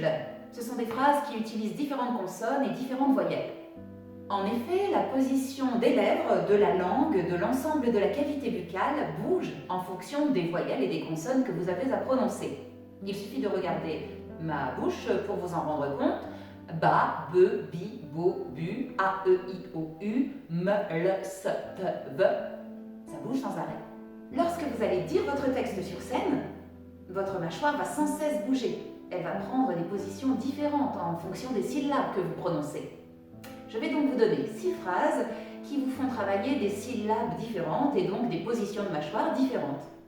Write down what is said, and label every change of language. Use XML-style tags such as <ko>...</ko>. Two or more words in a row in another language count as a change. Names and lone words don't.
<fr>Ce sont des phrases qui utilisent différentes consonnes et différentes voyelles. En effet, la position des lèvres, de la langue, de l'ensemble de la cavité buccale bouge en fonction des voyelles et des consonnes que vous avez à prononcer. Il suffit de regarder ma bouche pour vous en rendre compte. Ba, be, bi, bo, bu, a, e, i, o, u, m, l, s, t, v. Ça bouge sans arrêt. Lorsque vous allez dire votre texte sur scène, votre mâchoire va sans cesse bouger. Elle va prendre des positions différentes en fonction des syllabes que vous prononcez. Je vais donc vous donner 6 phrases qui vous font travailler des syllabes différentes et donc des positions de mâchoire différentes.</fr>